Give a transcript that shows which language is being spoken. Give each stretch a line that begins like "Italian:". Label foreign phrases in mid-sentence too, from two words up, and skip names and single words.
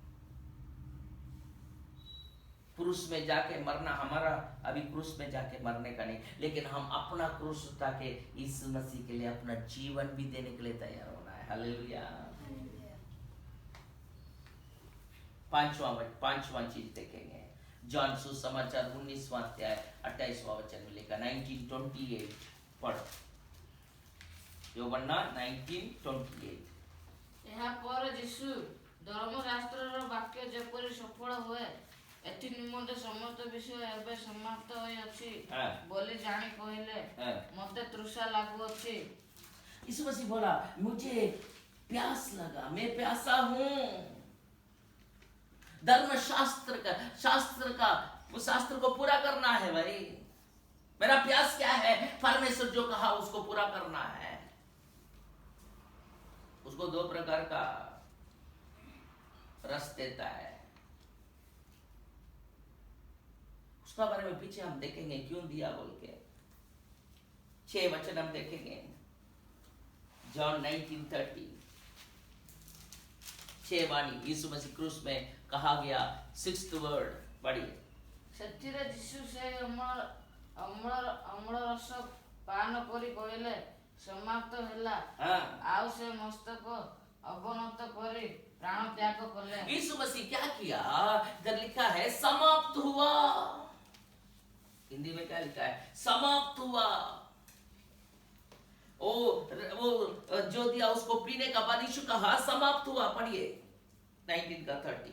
Hindi: क्रूस में जाके मरना हमारा अभी क्रूस में जाके मरने का नहीं, लेकिन हम अपना क्रूस उठा के यीशु मसीह के लिए अपना जीवन भी देने के लिए तैयार होना है। हालेलुया। पांचवा चीज देखेंगे, जॉन सुसमाचार 19वां अध्याय 28वां वचन में लिखा 19:28 पढ़ो।
Odia: యోబన్నా 19:28। ଏହା ପରେ ଯୀଶୁ ଧର୍ମଶାସ୍ତ୍ରର ବାକ୍ୟ ଯେପରି ସଫଳ ହୁଏ ଏଥି ନିମନ୍ତେ ସମସ୍ତ ବିଷୟ ଏବେ ସମାପ୍ତ ହୋଇଅଛି ବୋଲି ଜାଣି କହିଲେ, ମୋତେ ତୃଷା ଲାଗୁଅଛି।
Hindi: यीशु मसीह बोला मुझे प्यास लगा, मैं प्यासा हूं। शास्त्र को पूरा करना है भाई। मेरा प्यास क्या है? परमेश्वर जो कहा उसको पूरा करना है। उसको दो प्रकार का रस देता है, उसका बारे में पीछे हम देखेंगे क्यों दिया बोल के। 6 वचन हम देखेंगे, जॉन 19:30। 6 वाणी यीशु मसीह क्रूस में कहा गया
English: 6th word
Hindi: पढ़िए।
Odia: ସେଥିରେ ଯୀଶୁ ସେ ଅମ୍ଳ ରସ ପାନ କରି କହିଲେ, ସମାପ୍ତ ହେଲା। ଆଉ ସେ ମସ୍ତକ ଅବନତ କରି ପ୍ରାଣ ତ୍ୟାଗ କଲେ।
Hindi: यीशु मसीह क्या किया? इधर लिखा है समाप्त हुआ। हिंदी में क्या लिखा है? समाप्त हुआ। वो जो दिया उसको पीने का बाद यीशु कहा समाप्त हुआ। पढ़िए 19:30।